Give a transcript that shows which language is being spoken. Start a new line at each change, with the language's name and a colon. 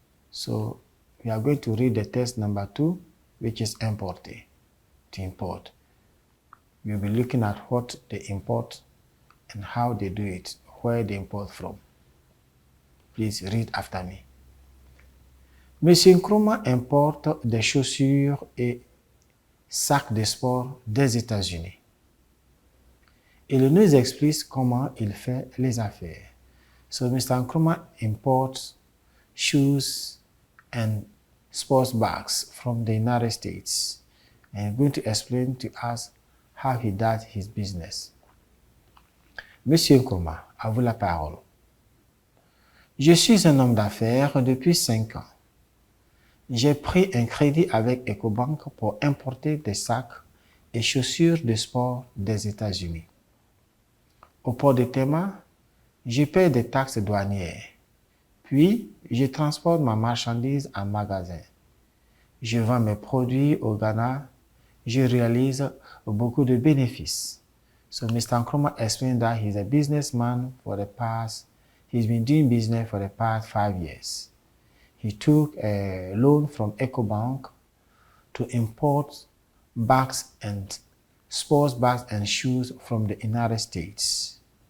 English: So, we are going to read the text number 2, which is importé, to import. We'll be looking at what they import and how they do it, where they import from. Please read after me.
French: Monsieur Nkrumah importe des chaussures et sacs de sport des États-Unis. Il nous explique comment il fait les affaires.
English: So Mr. Nkrumah imports shoes and sports bags from the United States and he's going to explain to us how he does his business.
French: Monsieur Nkrumah, à vous la parole. Je suis un homme d'affaires depuis 5 ans. J'ai pris un crédit avec EcoBank pour importer des sacs et chaussures de sport des États-Unis. Au port de Tema, je paie des taxes douanières. Puis, je transporte ma marchandise en magasin. Je vends mes produits au Ghana. Je réalise beaucoup de bénéfices.
English: So Mr. Nkrumah explained that he's a businessman he's been doing business for the past 5 years. He took a loan from EcoBank to import bags and sports bags and shoes from the United States.